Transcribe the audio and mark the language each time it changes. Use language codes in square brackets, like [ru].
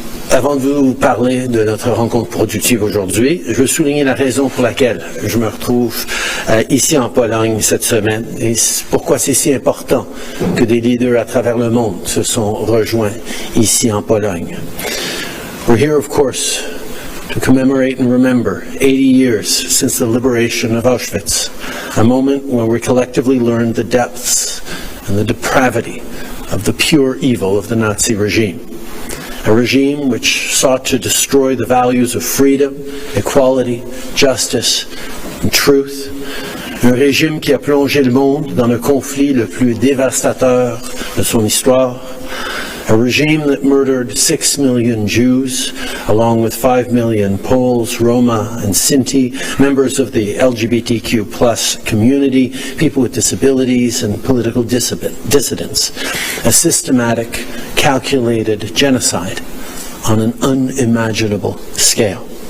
[fr] Avant de vous parler de notre rencontre productive aujourd'hui, je veux souligner la raison pour laquelle je me retrouve ici en Pologne cette semaine et pourquoi c'est si important que des leaders à travers le monde se sont rejoints ici en Pologne. [en] We're here, of course, to commemorate and remember 80 years since the liberation of Auschwitz, a moment when we collectively learned the depths and the depravity of the pure evil of the Nazi regime. A regime which sought to destroy the values of freedom, equality, justice, and truth. [fr] Un régime qui a plongé le monde dans le conflit le plus dévastateur de son histoire. [en] A regime that murdered 6 million Jews, along with 5 million Poles, Roma, and Sinti, members of the LGBTQ+ community, people with disabilities, and political dissidents. A systematic, calculated genocide on an unimaginable scale.